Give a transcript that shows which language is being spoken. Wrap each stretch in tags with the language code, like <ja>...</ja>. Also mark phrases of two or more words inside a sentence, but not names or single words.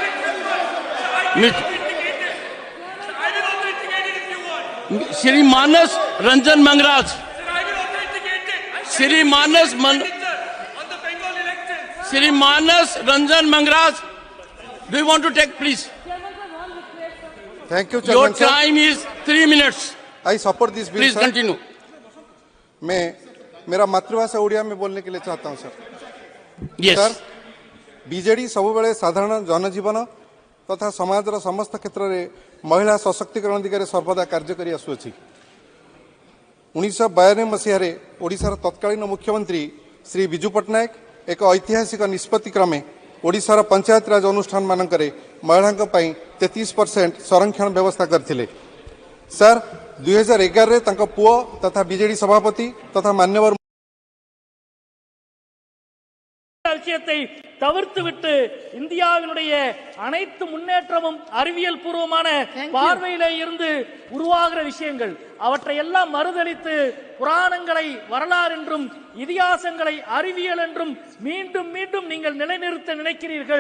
<en>Shri Manas Ranjan Mangraj. Shri Manas Ranjan Mangraj. Do you want to take, please? Thank you, Your Chairman, sir. time is 3 minutes. I support this bill, Please sir. continue.</en> <hi>मैं मेरा मातृभाषा उड़िया में बोलने के लिए चाहता हूं, सर.</hi> <en>Yes.</en> <or>ସାର୍, ବିଜେଡି ସବୁବେଳେ ସାଧାରଣ ଜନଜୀବନ ତଥା ସମାଜର ସମସ୍ତ କ୍ଷେତ୍ର ମେଁ ମହିଳା ସଶକ୍ତିକରଣ ଦିଗରେ ସର୍ବଦା କାର୍ଯ୍ୟ କରି ଆସୁଅଛି. 1992 ମସିହା ଓଡ଼ିଶାର ତତ୍କାଳୀନ ମୁଖ୍ୟମନ୍ତ୍ରୀ ଶ୍ରୀ ବିଜୁ ପଟ୍ଟନାୟକ ଏକ ଐତିହାସିକ ନିଷ୍ପତ୍ତି କ୍ରମେ ଓଡ଼ିଶାର ପଞ୍ଚାୟତ ରାଜ ଅନୁଷ୍ଠାନ ମାନଙ୍କରେ ମହିଳାଙ୍କ ପାଇଁ 33% ସଂରକ୍ଷଣ ବ୍ୟବସ୍ଥା କରିଥିଲେ. ସାର୍, 2011 ରେ ତାଙ୍କ ପୁଅ ତଥା ବିଜେଡି ସଭାପତି ତଥା ମାନ୍ୟବର</or> <ta>அலட்சியத்தை தவிர்த்துவிட்டு இந்தியாவினுடைய அனைத்து முன்னேற்றமும் அறிவியல் பூர்வமான பார்வையிலே இருந்து உருவாகிற விஷயங்கள் அவற்றை எல்லாம் மறுதலித்து புராணங்களை வரலாறு என்றும் இதிகாசங்களை அறிவியல் என்றும் மீண்டும் மீண்டும் நீங்கள் நிலைநிறுத்த நினைக்கிறீர்கள்.</ta>